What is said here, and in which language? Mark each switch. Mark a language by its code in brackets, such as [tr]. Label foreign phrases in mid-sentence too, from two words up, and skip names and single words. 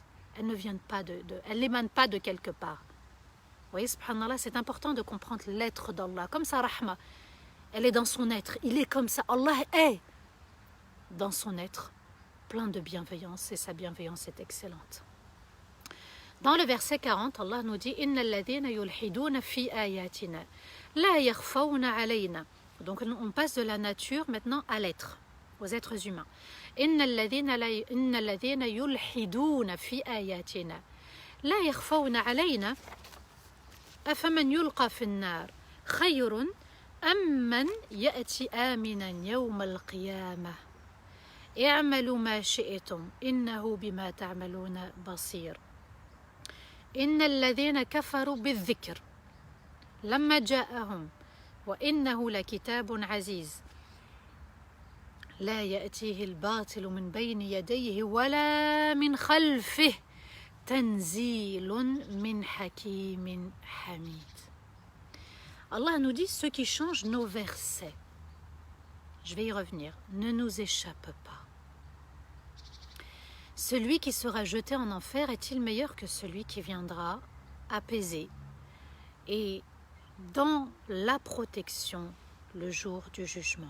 [fr] Elle ne vient pas elle n'émane pas de quelque part. Vous voyez, subhanallah, c'est important de comprendre l'être d'Allah. Comme ça, Rahma, elle est dans son être. Il est comme ça. Allah est dans son être, plein de bienveillance, et sa bienveillance est excellente. Dans le verset 40, Allah nous dit « [ar] إن الذين يلحدون في آياتنا لا يخفون علينا [fr] » Donc on passe de la nature maintenant à l'être, aux êtres humains. [ar] « إن الذين يلحدون في آياتنا، لا يخفون علينا، أفمن يلقى في النار, خير أم من يأتي آمنا يوم القيامة. اعملوا ما شئتم إنه بما تعملون بصير إن الذين كفروا بالذكر لما جاءهم وإنه لكتاب عزيز لا يأتيه الباطل من بين يديه ولا من خلفه تنزيل من حكيم حميد. [fr] Allah nous dit ceux qui changent nos versets. Je vais y revenir. Ne nous échappe pas. Celui qui sera jeté en enfer est-il meilleur que celui qui viendra apaiser et dans la protection le jour du jugement?